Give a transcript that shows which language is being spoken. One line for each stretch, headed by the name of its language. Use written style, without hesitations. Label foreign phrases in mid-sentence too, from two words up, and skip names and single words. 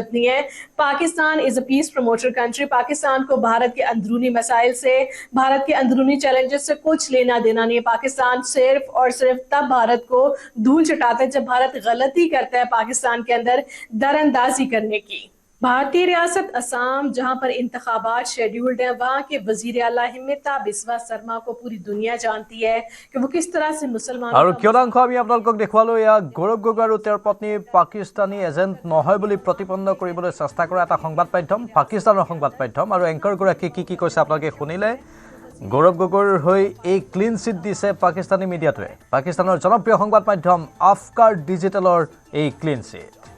Urdu: نہیں ہے پاکستان
English: is a peace promoter country
Urdu: پاکستان کو بھارت کے اندرونی مسائل سے بھارت کے اندرونی چیلنجز سے کچھ لینا دینا نہیں ہے پاکستان صرف اور صرف تب بھارت کو دھول چٹاتا ہے جب بھارت غلطی کرتا ہے پاکستان کے اندر دراندازی کرنے کی بھارتی ریاست آسام جہاں پر انتخابات شیڈولڈ ہیں وہاں کے وزیر اعلیٰ ہمتا بسوا شرما کو پوری دنیا جانتی ہے کہ وہ کس طرح سے مسلمان
Assamese: আৰু কিয়দাংশ আমি আপোনালোকক দেখুৱালো এয়া গৌৰৱ গগৈ আৰু তেওঁৰ পত্নী পাকিস্তানী এজেণ্ট নহয় বুলি প্ৰতিপন্ন কৰিবলৈ চেষ্টা কৰা এটা সংবাদ মাধ্যম পাকিস্তানৰ সংবাদ মাধ্যম আৰু এংকৰগৰাকীয়ে কি কৈছে আপোনালোকে শুনিলে গৌৰৱ গগৈৰ হৈ এই
English: clean chit
Assamese: দিছে পাকিস্তানী মিডিয়াটোৱে পাকিস্তানৰ জনপ্ৰিয় সংবাদ মাধ্যম আফকাৰ ডিজিটেলৰ এই
English: clean chit